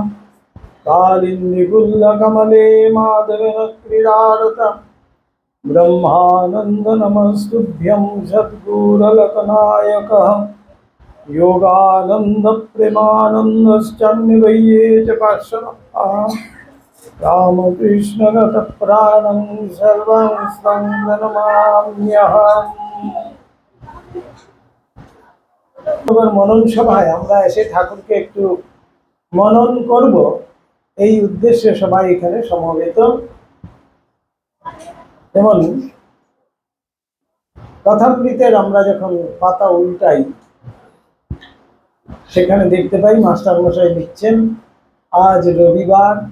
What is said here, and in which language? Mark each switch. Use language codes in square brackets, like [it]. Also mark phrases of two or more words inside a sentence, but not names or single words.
[sa] कालिन्दीगुल्लकमले माधवेन क्रीडारत ब्रह्मानंद नमस्तुभ्यं सद्गुरुलकनायकः। योगानंद प्रेमानंदश्चन्निवये च पार्श्वनाथः। रामकृष्ण गतप्राणं सर्वं तं नमाम्यहम्। [bn] মনন সভায় আমরা এসে ঠাকুরকে একটু মনন করব, এই উদ্দেশ্যে সবাই এখানে সমবেত। যেমন কথামৃতের আমরা যখন পাতা উল্টাই সেখানে দেখতে পাই মাস্টারমশাই লিখছেন আজ রবিবার।